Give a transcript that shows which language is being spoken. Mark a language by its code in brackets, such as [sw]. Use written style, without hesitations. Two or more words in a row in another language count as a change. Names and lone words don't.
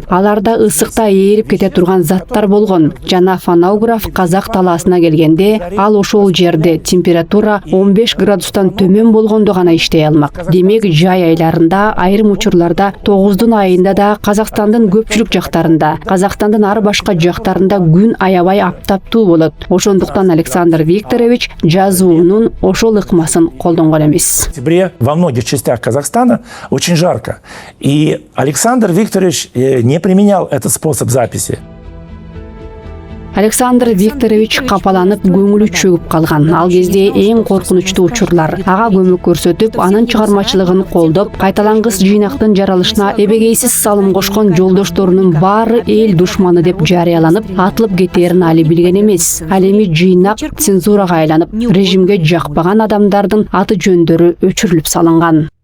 [ky] Аларда ысыкта ээрип кете турган заттар болгон. Жана фонограф казак талаасына келгенде, ал ошол жерде температура 15 градустан төмөн болгондо гана иштей алмак. Демек, жай айларында, айрым учурларда 9-дун айында да Казакстандын көпчүлүк жактарында, Казакстандын ар башка жактарында күн аябай аптаптуу болот. Ошондуктан Александр Викторович жазуунун ошол ыкмасын колдонгон эмес. [ru] В октябре во многих частях Казахстана очень жарко. И Александр Викторович не применял этот способ записи. [ky] Александр Викторович капаланып көңүлү чөгүп калган. Ал кезде эң коркунучтуу учурлар. Ага көмөк көрсөтүп, анын чыгармачылыгын колдоп, кайталангыс жыйнактын жаралышына эбегейсиз салым кошкон жолдошторунун баары эл душманы деп жарыяланып, атылып кетерин али билген эмес. Ал эми жыйнак цензурага айланып, режимге жакпаган адамдардын аты жөндөрү өчүрүлүп салынган.